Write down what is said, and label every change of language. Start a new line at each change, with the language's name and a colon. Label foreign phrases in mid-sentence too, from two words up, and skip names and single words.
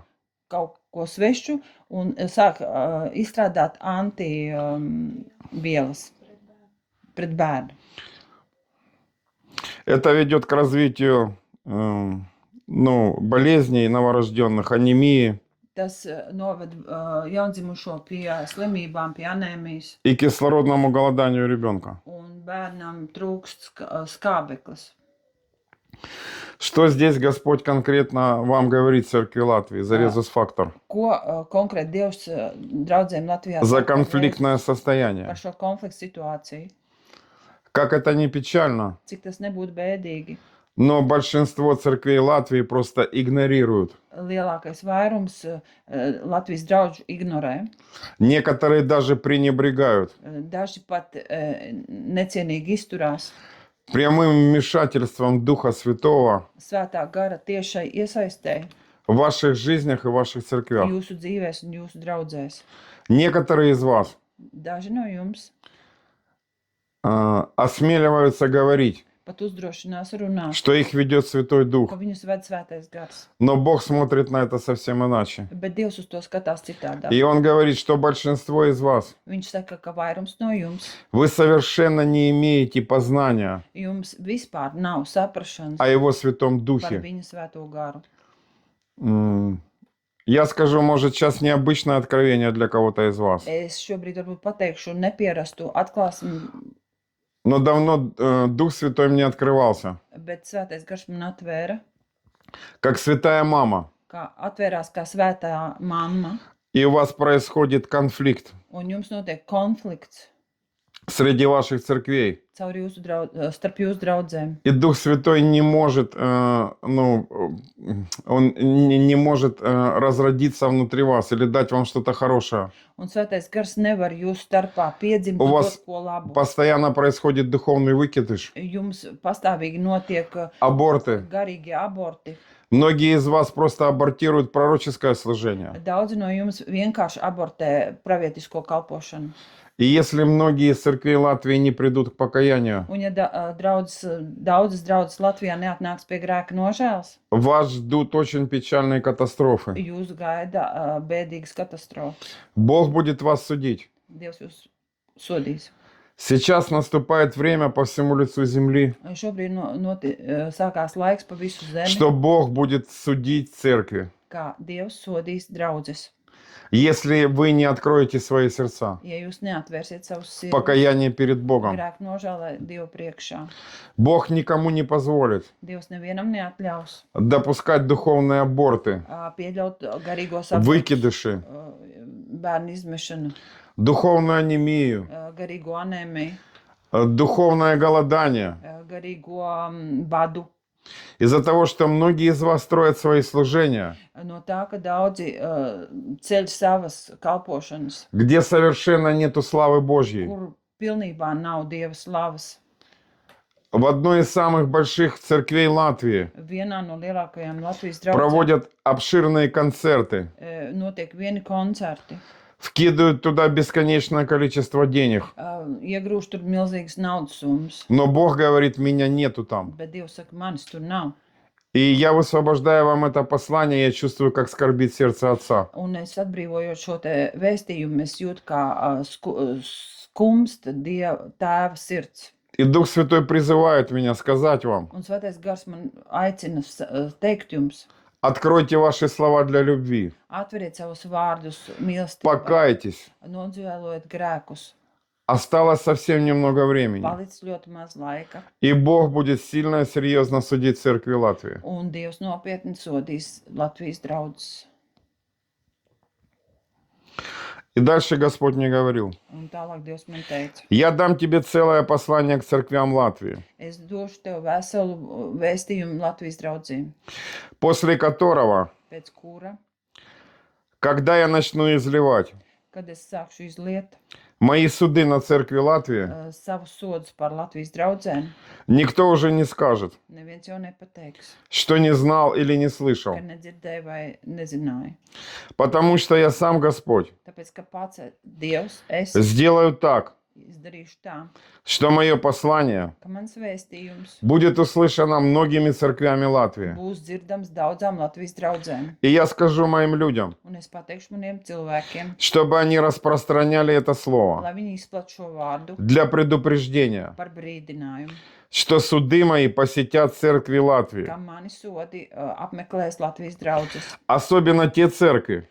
Latvian: kaut ko svešu un sāk izstrādāt antivielas pret bērnu.
Russian: Это ведет к развитию болезней новорожденных, анемии
Latvian: Tas noved jaundzimušo pie slimībām, pie anēmijas,
Russian: и кислородному голоданию ребенка.
Latvian: un bērnam trūkst skābeklis.
Russian: Что здесь Господь конкретно вам говорит, Церкви Латвии, за резус-фактор?
Latvian: Ko konkrēti Dievs draudzēm Latvijā
Russian: За
Latvian: saka par
Russian: конфликтное
Latvian: Jēzus-
Russian: состояние.
Latvian: par šo konfliktu situāciju?
Russian: Как это не печально,
Latvian: Cik tas nebūtu bēdīgi.
Russian: но большинство церквей Латвии просто игнорируют.
Latvian: Lielākais vairums Latvijas draugu ignorē.
Russian: Некоторые даже пренебрегают
Latvian: Daži pat necienīgi izturās
Russian: прямым вмешательством Духа Святого
Latvian: svētā gara tiešai iesaistē
Russian: в ваших жизнях и ваших церквях.
Latvian: jūsu dzīvēs un jūsu draudzēs.
Russian: Некоторые из вас
Latvian: Daži no jums
Russian: осмеливаются говорить,
Latvian: pat uzdrošinās runāt,
Russian: что их ведет Святой
Latvian: ka
Russian: Дух,
Latvian: viņus ved svētais gars.
Russian: но Бог смотрит на это совсем иначе.
Latvian: Bet Dievs uz to skatās citādāk.
Russian: И Он говорит, что большинство из вас,
Latvian: Viņš saka, ka vairums no jums,
Russian: вы совершенно не имеете познания
Latvian: jums vispār nav saprašanas
Russian: о Его Святом
Latvian: par
Russian: Духе.
Latvian: viņa svēto garu.
Russian: Я скажу, может, сейчас необычное откровение для кого-то из вас,
Latvian: Es šobrīd varbūt pateikšu nepierastu atklāsmi,
Russian: но давно Дух Святой мне открывался,
Latvian: bet svētais gars man atvēra,
Russian: как святая мама.
Latvian: kā atvērās kā svētā mamma,
Russian: И у вас происходит конфликт
Latvian: un jums notiek konflikts
Russian: среди ваших церквей.
Latvian: caur starp jūsu draudzēm.
Russian: И Дух Святой не может, Он не может разродиться внутри вас или дать вам что-то хорошее.
Latvian: Un svētais gars nevar jūsu starpā piedzimt
Russian: У
Latvian: un
Russian: вас
Latvian: dot ko labu.
Russian: Постоянно происходит духовный выкидыш,
Latvian: Jums pastāvīgi notiek
Russian: аборты.
Latvian: garīgie aborti.
Russian: Многие из вас просто абортируют пророческое служение.
Latvian: Daudzi no jums vienkārši abortē pravietisko kalpošanu.
Russian: И если многие из церквей Латвии не придут к покаянию,
Latvian: Un ja daudzas draudzes Latvijā neatnāks pie grēka nožēlas,
Russian: вас ждут очень печальные катастрофы.
Latvian: jūs gaida bēdīgas katastrofas.
Russian: Бог будет вас судить.
Latvian: Dievs jūs sodīs.
Russian: Сейчас наступает время по всему лицу земли,
Latvian: Šobrīd sākās laiks pa visu zemi,
Russian: что Бог будет судить церкви,
Latvian: kā Dievs sodīs draudzes.
Russian: если вы не откроете свои сердца
Latvian: Ja jūs neatvērsiet savus
Russian: в
Latvian: sirdis
Russian: покаянии перед Богом.
Latvian: grēku nožēlē Dievu priekšā,
Russian: Бог никому не позволит
Latvian: Dievs nevienam neatļaus
Russian: допускать духовные аборты,
Latvian: pieļaut garīgos
Russian: выкидыши,
Latvian: bērnu izmešanu,
Russian: духовную анемию,
Latvian: garīgo anēmiju,
Russian: духовное голодание.
Latvian: garīgo badu.
Russian: Из-за того, что многие из вас строят свои служения,
Latvian: No tā, ka daudzi ceļ savas kalpošanas,
Russian: где совершенно нету славы Божьей.
Latvian: kur pilnībā nav Dieva slavas.
Russian: В одной из самых больших церквей Латвии
Latvian: Vienā no lielākajām Latvijas draudzēm
Russian: проводят обширные концерты,
Latvian: notiek vieni koncerti.
Russian: вкидывают туда бесконечное количество денег.
Latvian: Iegrūž tur milzīgas naudas summas,
Russian: Но Бог говорит, меня нету там.
Latvian: bet Dievs saka, manis tur nav.
Russian: И я высвобождаю вам это послание, я чувствую, как скорбит сердце Отца.
Latvian: Un es atbrīvojot šo te vēstījumu, es jūtu, kā skumst Dieva tēva sirds.
Russian: И Дух Святой призывает меня сказать вам,
Latvian: Un svētais gars man aicina teikt jums,
Russian: откройте ваши слова для любви,
Latvian: atveriet savus vārdus mīlestībai,
Russian: покайтесь.
Latvian: nodžēlojiet grēkus.
Russian: Осталось совсем немного времени.
Latvian: Palicis ļoti maz laika,
Russian: И Бог будет сильно и серьезно судить церкви Латвии.
Latvian: un Dievs nopietni sodīs Latvijas draudzes.
Russian: И дальше Господь мне говорил,
Latvian: Un tālāk Dievs man teica,
Russian: я дам тебе целое послание к церквям Латвии,
Latvian: es došu tev veselu vēstījumu Latvijas draudzīm,
Russian: после которого,
Latvian: pēc kura,
Russian: когда я начну изливать
Latvian: kad es sākšu izliet
Russian: мои суды на церкви Латвии,
Latvian: savus sodus par Latvijas draudzēm,
Russian: никто уже не скажет,
Latvian: neviens jau nepateiks,
Russian: что не знал или не слышал.
Latvian: ka nedzirdēja vai nezināja.
Russian: Потому что я сам Господь
Latvian: Tāpēc, ka pats Dievs, es
Russian: сделаю так,
Latvian: izdarīšu tā,
Russian: что мое послание
Latvian: ka mans vēstījums
Russian: будет услышано многими церквями Латвии.
Latvian: būs dzirdams daudzām Latvijas draudzēm.
Russian: И я скажу моим людям,
Latvian: Un es pateikšu maniem cilvēkiem,
Russian: чтобы они распространяли это слово
Latvian: lai viņi izplat šo vārdu
Russian: для предупреждения,
Latvian: par brīdinājumu,
Russian: что суды мои посетят церкви Латвии.
Latvian: ka mani sodi apmeklēs Latvijas draudzes.
Russian: Особенно те церкви,